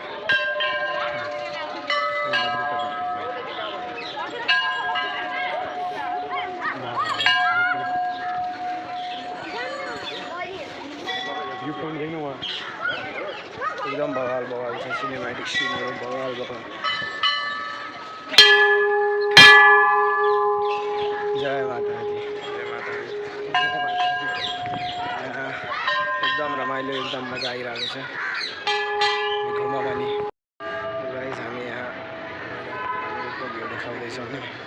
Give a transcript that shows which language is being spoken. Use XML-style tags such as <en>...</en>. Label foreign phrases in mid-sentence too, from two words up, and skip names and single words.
<ne>एकदम बवाल बवाल छ सिनेमेटिक सिनहरू बवाल बवाल</ne> <pa>जय माता दी जय माता दी</pa> <ne>एकदम रमाइलो एकदम मजा आइरहेको छ घुमा पनि गाइस हामी यहाँ भ्यू देखाउँदैछौँ नि</ne>